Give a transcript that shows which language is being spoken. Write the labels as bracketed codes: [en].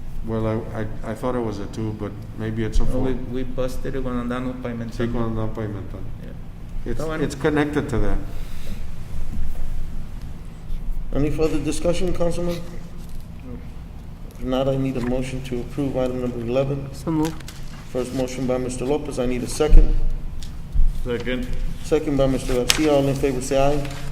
[en] Well, I thought it was a 2, but maybe it's a 4. We busted it [es] cuando andamos Sí, pavimentando. cuando andan pavimentando. Yeah. Está bueno. [en] It's connected to that. Any further discussion, Councilman? If not, I need a motion to approve item number 11. So move. First motion by Mr. Lopez, I need a second. Second. Second by Mr. Garcia, all in favor say aye.